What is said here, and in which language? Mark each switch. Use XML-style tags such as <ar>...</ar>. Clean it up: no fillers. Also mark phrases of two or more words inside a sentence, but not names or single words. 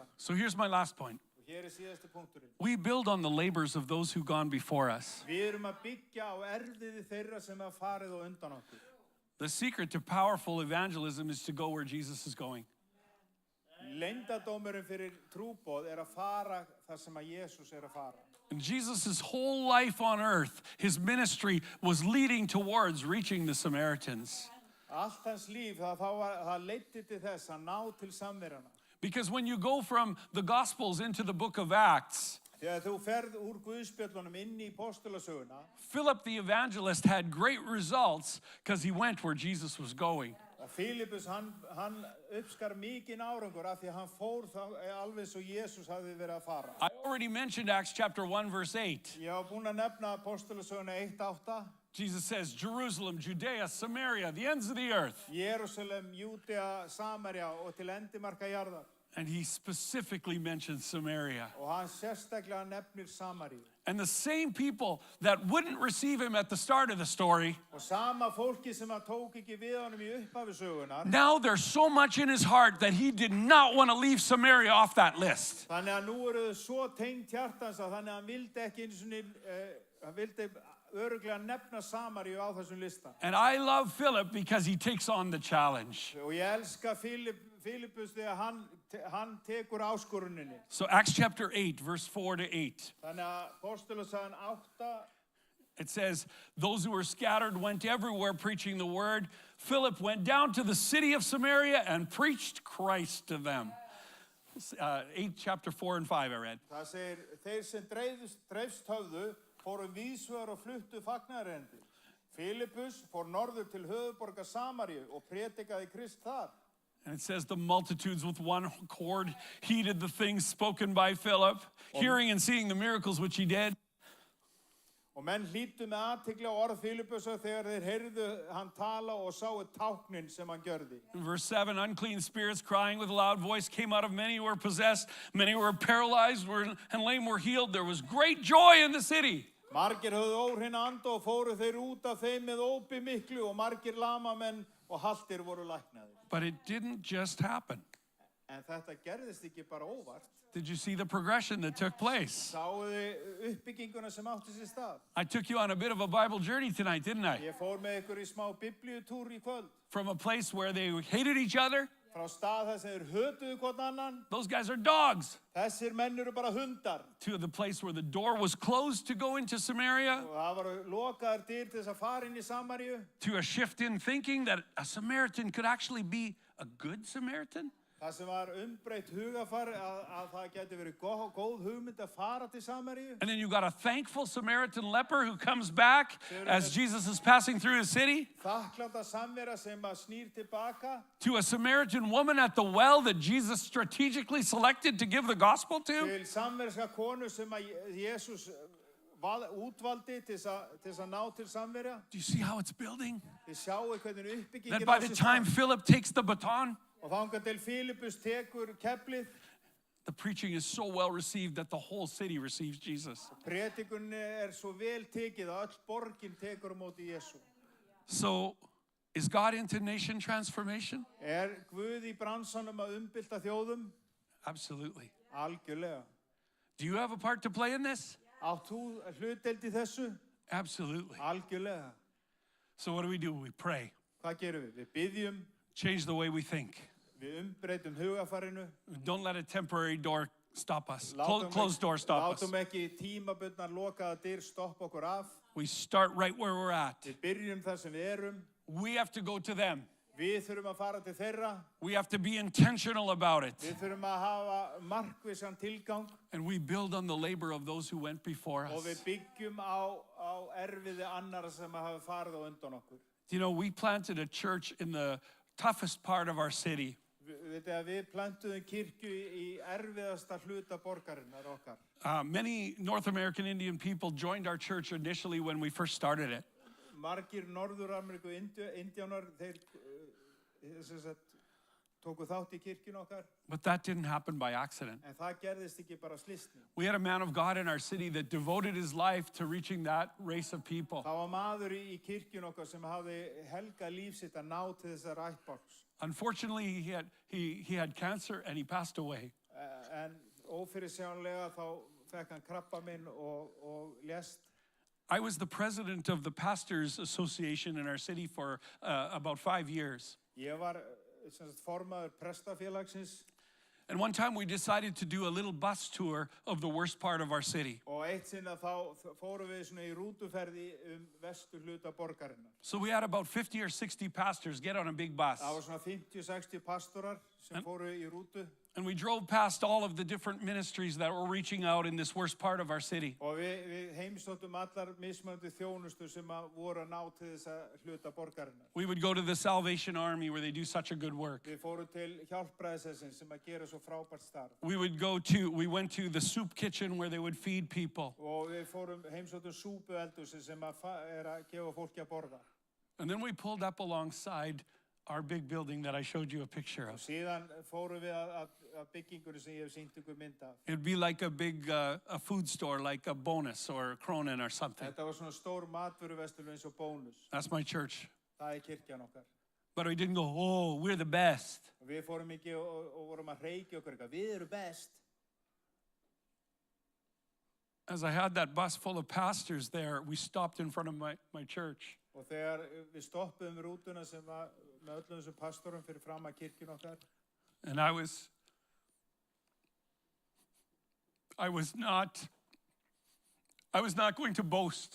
<en>So here's my last point.</en> <is>Og hér síðasti punkturinn.</is> <en>We build on the labors of those who've gone before us.</en> <is>Við erum að byggja á erfiði þeirra sem hafa farið á undan okkur.</is> <en>The secret to powerful evangelism is to go where Jesus is going.</en> <is>Leyndardómurinn fyrir trúboð að fara þar sem að Jesús að fara.</is> <en>And Jesus' whole life on earth, his ministry was leading towards reaching the Samaritans.</en> <is>Allt hans líf, það leiddi til þess að ná til samverjana.</is> <en>Because when you go from the Gospels into the book of Acts,</en> <is>Þegar þú ferð úr Guðspjöllunum inn í postulasöguna,</is> <en>Philip the evangelist had great results because he went where Jesus was going.</en> <is>og Fílipus, hann uppskar mikinn árangur af því að hann fór alveg svo Jesús hafði verið að fara.</is> <en>I already mentioned Acts chapter 1, verse 8.</en> <is>Ég var búinn að nefna postulasöguna 1:8.</is> <en>Jesus says, Jerusalem, Judea, Samaria, the ends of the earth.</en> <is>Jerusalem, Júdea, Samaria og til endimarka jarðar.</is> <en>And he specifically mentions Samaria.</en> <is>Og hann sérstaklega nefnir Samaríu.</is> <en>And the same people that wouldn't receive him at the start of the story,</en> <is>Og sama fólki sem hann tók ekki við honum í upphafi sögunar,</is> <en>now there's so much in his heart that he did not want to leave Samaria off that list.</en> <is>þannig að nú eru þau svo tengt hjartans að þannig að hann vildi ekki einu sinni, hann vildi örugglega nefna Samaríu á þessum lista.</is> <en>And I love Philip because he takes on the challenge.</en> <is>Og ég elska Fílipus þegar hann tekur áskoruninni.</is> <en>So Acts chapter 8, verse 4 to 8.</en> <is>Þannig að postulasagan 8,</is> <en>It says, those who were scattered went everywhere preaching the word. Philip went down to the city of Samaria and preached Christ to them. 8, chapter 4 and 5 I read.</en> <is>það segir, þeir sem dreifst höfðu fóru víðsvegar og fluttu fagnaðarendi. Fílipus fór norður til höfuðborgar Samaríu og prédikaði Krist þar.</is> <en>And it says the multitudes with one accord heeded the things spoken by Philip, hearing and seeing the miracles which he did.</en> <is>Og menn hlýddu með athygli á orð Filippusar þegar þeir heyrðu hann tala og sáu táknin sem hann gjörði.</is> <en>In verse 7, unclean spirits crying with a loud voice came out of many who were possessed. Many who were paralyzed and lame were healed. There was great joy in the city.</en> <is>Margir höfðu óhreina anda og fóru þeir út af þeim með ópi miklu og margir lamamenn og haltir voru læknaðir.</is> <en>But it didn't just happen.</en> <is>En þetta gerðist ekki bara óvart.</is> <en>Did you see the progression that took place?</en> <is>Sáu þið uppbygginguna sem átti sér stað.</is> <en>I took you on a bit of a Bible journey tonight, didn't I?</en> <is>Ég fór með ykkur í smá biblíutúr í kvöld.</is> <en>From a place where they hated each other.</en> <is>Frá stað þess að þeir hötuðu hvort annan.</is> <en>Those guys are dogs.</en> <is>Þessir menn eru bara hundar.</is> <en>To the place where the door was closed to go into Samaria.</en> <is>Og það var lokaðar dyr til þess að fara inn í Samaríu.</is> <en>To a shift in thinking that a Samaritan could actually be a good Samaritan.</en> <is>Það sem var umbreytt hugafar að það geti verið góð hugmynd að fara til Samaríu.</is> <en>And then you got a thankful Samaritan leper who comes back as Jesus is passing through his city.</en> <is>Þakkláta samvera sem að snýr tilbaka.</is> <en>To a Samaritan woman at the well that Jesus strategically selected to give the gospel to.</en> <is>Til samverska konu sem að Jesus útvaldi til þess að ná til samverja.</is> <en>Do you see how it's building?</en> <is>Þið sjáu hvernig uppbyggingin</is> <en>That by the time Philip takes the baton,</en> <is>og þangað til Filippus tekur keflið.</is> <en>the preaching is so well received that the whole city receives Jesus.</en> <is>Predikunni svo vel tekið að öll borgin tekur á móti Jesú.</is> <en>So, is God into nation transformation?</en> <is>Guð í bransanum að umbylta þjóðum?</is> <en>Absolutely.</en> <is>Algjörlega.</is> <en>Do you have a part to play in this?</en> <is>Átt þú hlutdeild í þessu?</is> <en>Absolutely.</en> <is>Algjörlega.</is> <en>So what do? We pray.</en> <is>Hvað gerum við? Við biðjum,</is> <en>Change the way we think.</en> <is>við umbreytum hugafarinu.</is> <en>Don't let a temporary door stop us.</en> <is>Látum</is> <en>Closed door stop us.</en> <is>Látum ekki tímabundnar lokaða dyr stoppa okkur af.</is> <en>We start right where we're at.</en> <is>Við byrjum þar sem við erum.</is> <en>We have to go to them.</en> <is>Við þurfum að fara til þeirra.</is> <en>We have to be intentional about it.</en> <is>Við þurfum að hafa markvissan tilgang.</is> <en>And we build on the labor of those who went before</en> <is>Og við</is> <en>us.</en> <is>byggjum á erfiði annara sem hafa farið á undan okkur.</is> <en>You know, we planted a church in the toughest part of our city.</en> <is>Við plantuðum kirkju í erfiðasta hluta borgarinnar okkar.</is> <en>Many North American Indian people joined our church initially when we first started it.</en> <is>Margir Norður-Ameríku indjánar, þeir tóku þátt í kirkjun okkar.</is> <en>But that didn't happen by accident.</en> <is>En það gerðist ekki bara slysni.</is> <en>We had a man of God in our city that devoted his life to reaching that race of people.</en> <is>Það var maður í kirkjun okkar sem hafði helgað líf sitt að ná til þessar ættbálks.</is> <en>Unfortunately, he had cancer and he passed away.</en> <is>En ófyrirsjáanlega þá fekk hann krabbamein og lést.</is> <en>I was the president of the Pastors Association in our city for about 5 years.</en> <is>Ég var formaður prestafélagsins.</is> <en>And one time we decided to do a little bus tour of the worst part of our city.</en> <is>Og eitt sinna þá fórum við svona í rútuferði vestur hluta borgarinnar.</is> <en>So we had about 50 or 60 pastors get on a big bus.</en> <is>Það var svona 50-60 pastorar sem fóru í rútu.</is> <en>And we drove past all of the different ministries that were reaching out in this worst part of our city.</en> <is>Og við heimsóttum allar mismunandi þjónustu sem voru að ná til þessa hluta borgarinnar.</is> <en>We would go to the Salvation Army where they do such a good work.</en> <is>Við fórum til hjálpræðisins sem að gera svo frábært starf.</is> <en>We went to the soup kitchen where they would feed people.</en> <is>Og við fórum heimsóttum súpueldhúsið sem að gefa fólki að borða.</is> <en>And then we pulled up alongside our big building that I showed you a picture of.</en> <is>Síðan fórum við að byggingunni sem ég hef sýnt ykkur mynd af.</is> <en>It'd be like a big a food store, like a Bonus or a Cronin or something.</en> <is>Þetta var svona stór matvöruverslun eins og Bónus.</is> <en>That's my church.</en> <is>Það kirkjan okkar.</is> <en>But we didn't go, oh, we're the best.</en> <is>Og við fórum ekki og vorum að hreykja okkur eitthvað. Við erum best.</is> <en>As I had that bus full of pastors there, we stopped in front of my church.</en> <is>Og þegar við stoppuðum rútuna sem var með öllum þessum pastorum fyrir fram að kirkjun okkar.</is> <en>And I was not going to boast.</en>